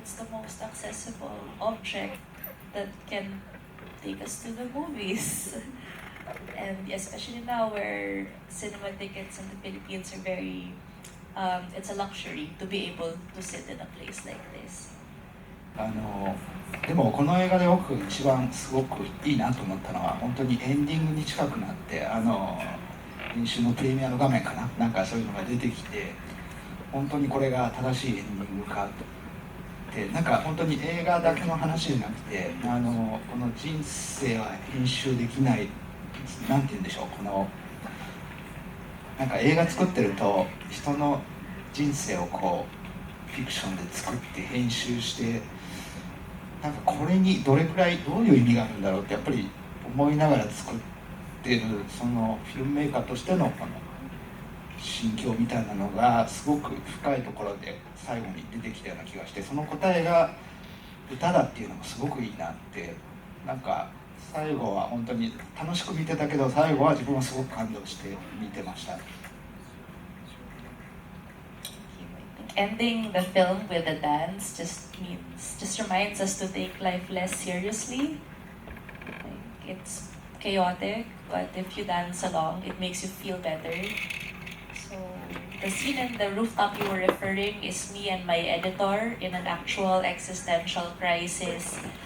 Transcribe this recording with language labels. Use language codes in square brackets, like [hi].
[en] It's the most accessible object that can take us to the movies. And especially now where cinema tickets in the Philippines are very, it's a luxury to be able to sit in a place like this. [ja] でもこの映画で僕一番すごくいいなと思ったのは本当にエンディングに近くなって編集のプレミアの画面かななんかそういうのが出てきて本当にこれが正しいエンディングかってなんか本当に映画だけの話じゃなくてこの人生は編集できないなんて言うんでしょうなんか映画作ってると人の人生をこうフィクションで作って編集してなんかこれにどれくらいどういう意味があるんだろうってやっぱり思いながら作ってるそのフィルムメーカーとしてのこの心境みたいなのがすごく深いところで最後に出てきたような気がしてその答えが歌だっていうのもすごくいいなってなんか最後は本当に楽しく見てたけど最後は自分はすごく感動して見てました。 [en] Ending the film with a dance just reminds us to take life less seriously. Like, it's chaotic, but if you dance along, it makes you feel better. So the scene in the rooftop you were referring is me and my editor in an actual existential crisis.